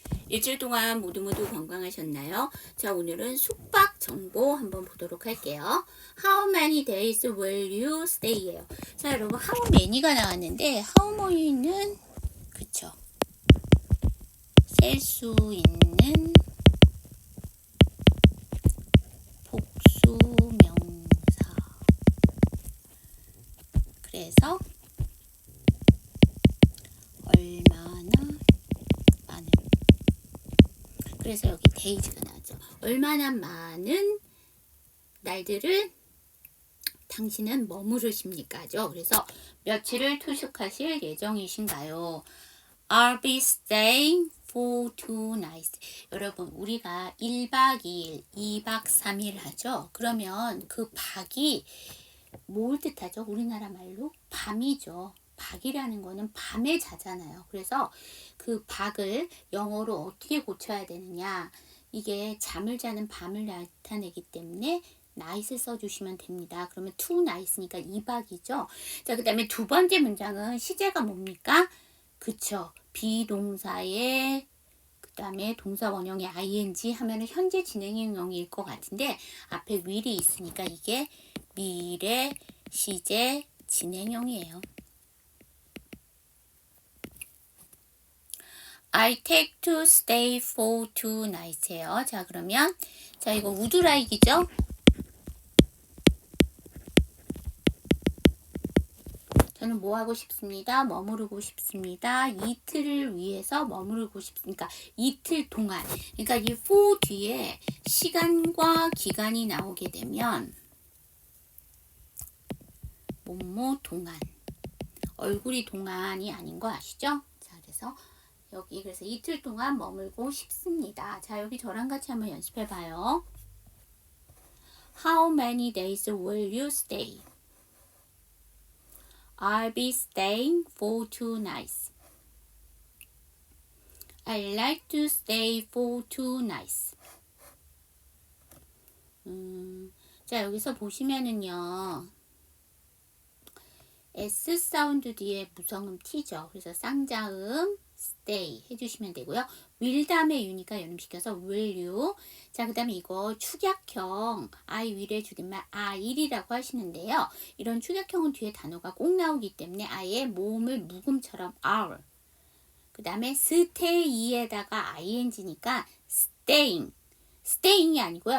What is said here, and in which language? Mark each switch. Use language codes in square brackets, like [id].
[ko] 일주일 동안 모두 건강하셨나요? 자, 오늘은 숙박 정보 한번 보도록 할게요. [en] How many days will you stay? [ko] 예요. 자, 여러분, [en] how many [ko] 가 나왔는데, how many는, 그쵸. 셀 수 있는 복수 명사. 그래서, 얼마나 많은. 그래서 여기 days가 나왔죠. 얼마나 많은 날들을 당신은 머무르십니까죠? 그래서 며칠을 투숙하실 예정이신가요? [en] I'll be staying for 2 nights. [ko] 여러분, 우리가 1박 2일, 2박 3일 하죠? 그러면 그 박이 뭘 뜻하죠? 우리나라 말로? 밤이죠. 박이라는 거는 밤에 자잖아요. 그래서 그 박을 영어로 어떻게 고쳐야 되느냐. 이게 잠을 자는 밤을 나타내기 때문에 night을 써주시면 됩니다. 그러면 2 nights니까 2박이죠. 자, 그 다음에 두 번째 문장은 시제가 뭡니까? 그쵸. 비동사에 그 다음에 동사 원형의 ing 하면은 현재 진행형일 것 같은데 앞에 will이 있으니까 이게 미래 시제 진행형이에요. [en] I take to stay for 2 nights [ko] 예요. 자, 그러면 자, 이거 [en] would like [ko] 이죠? 저는 뭐 하고 싶습니다. 머무르고 싶습니다. 이틀을 위해서 머무르고 싶으니까 이틀 동안. 그러니까 이 for 뒤에 시간과 기간이 나오게 되면 뭐뭐 동안. 얼굴이 동안이 아닌 거 아시죠? 자, 그래서 여기 그래서 이틀 동안 머물고 싶습니다. 자, 여기 저랑 같이 한번 연습해 봐요. [en] How many days will you stay? I'll be staying for 2 nights. I'd like to stay for 2 nights. [ko] 자, 여기서 보시면은요. S 사운드 뒤에 무성음 T죠. 그래서 쌍자음 stay 해주시면 되고요. will 다음에 you니까 연음시켜서 [en] will you. [ko] 자, 그 다음에 이거 축약형 [en] I will [ko] 의 줄임말 I'이라고 하시는데요. 이런 축약형은 뒤에 단어가 꼭 나오기 때문에 아예 모음을 묵음처럼 R. 그 다음에 stay에다가 ing니까 staying. staying이 아니고요.